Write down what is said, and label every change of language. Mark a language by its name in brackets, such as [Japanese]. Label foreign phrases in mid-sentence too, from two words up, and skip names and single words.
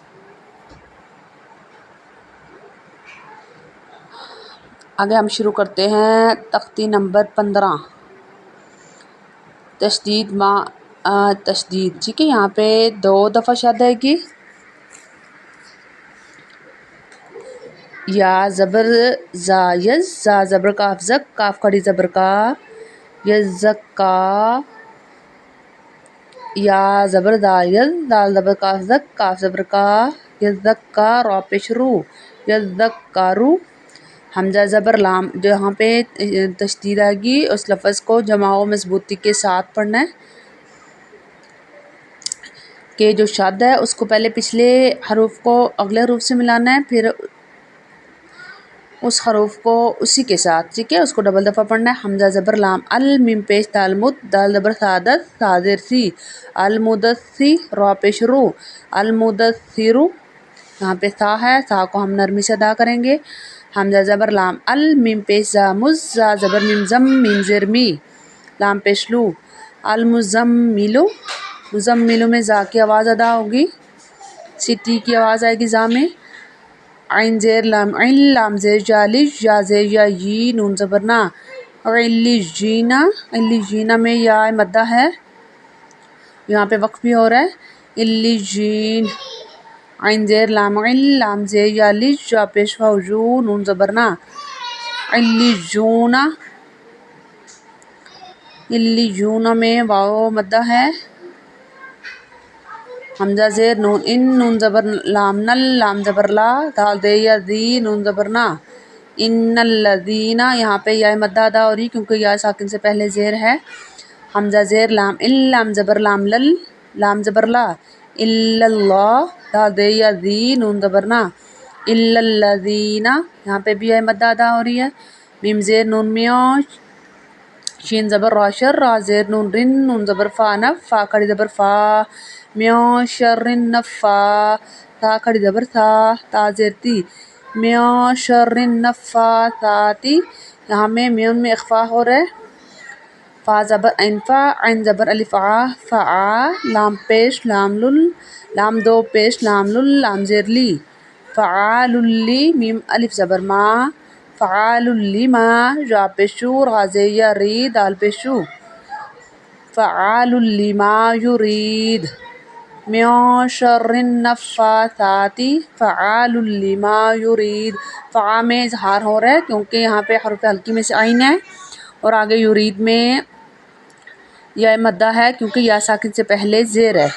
[Urdu] آگے ہم شروع کرتے ہیں تختی نمبر 15، تشدید تشدید، ٹھیک ہے، یہاں پہ 2 دفعہ شد ہے گی، یا زبر زا یز، زا زبر کاف زک، کاف کھڑی زبر کا، یزکا، یا زبر دا یز، دال زبر کاف زک، کاف زبر کا، یزکا، را پیش رو، یزکارو، حمزہ زبر لام، جو یہاں پہ تشدید آئے گی اس لفظ کو جمع و مضبوطی کے ساتھ پڑھنا ہے، کہ جو شد ہے اس کو پہلے پچھلے حروف کو اگلے حروف سے ملانا ہے، پھر اس حروف کو اسی کے ساتھ، ٹھیک ہے، اس کو ڈبل دفعہ پڑھنا ہے۔ حمزہ زبر لام ال، میم پیش دال مد، دال زبر سادت، سا زیر سی، المدثی، را پیش رو، المدثرو، یہاں پہ سا ہے، سا کو ہم نرمی سے ادا کریں گے۔ حمزہ زبر لام ال، میم پیش زا مز، زا زبر میم زم، میم زیر می، لام پیش لو، المزملو، مزملو میں زا کی آواز ادا ہوگی، سٹی کی آواز آئے گی زا میں۔ عین زیر لام عل، لام زیر جالج، یا زیر یا یی، نون زبر نا، علیجینا، علیجینا میں یا مدہ ہے، یہاں پہ وقف بھی ہو رہا ہے، علیجین، عین زیر لام عل، لام زیر یا لج، یا پیش واو جو، نون زبر نا، علیجونا، علیجونا میں واو مدہ ہے۔ حمزہ زیر نون ان، نون زبر لام نل، لام زبر لا، دال دے یا دی، نون زبر نا، [Arabic] ان الذین، [Urdu] یہاں پہ یا مدہ ادا ہو رہی کیونکہ یا ساکن سے پہلے زیر ہے۔ حمزہ زیر لام ال، لام زبر لام لل، لام زبر لا، [Arabic] الا اللہ، [Urdu] دال دے یا دی، نون زبر نا، [Arabic] الا الذین، [Urdu] یہاں پہ بھی یا مدہ ادا ہو رہی ہے۔ میم زیر نون میاں، شین زبر را شر، را زیر نون رن، نون زبر فا نف، فا کھڑی زبر فا، [Arabic] میاں شر النفا، [Urdu] تا کھڑی زبر تھا، تا زیر تی، [Arabic] میاں شر النفاثاتی، [Urdu] یہاں میں میون میں اخفا ہو رہا ہے، فا زبر انفا، عین زبر الف آ، فعا، لام پیش لام لل، لام دو پیش لام لل، لام زیر لی، فعال لی، میم الف زبر ما، فعال لما، را پیشو، را زیر یا ری، دال پیشو، [Arabic] فعال لما یرید، میاں شر النفاثاتی، فعال لما یرید، [Urdu] فعا میں اظہار ہو رہا ہے کیونکہ یہاں پہ حرف حلقی میں سے عین ہے، اور آگے یرید میں یا مدہ ہے کیونکہ یا ساکن سے پہلے زیر ہے۔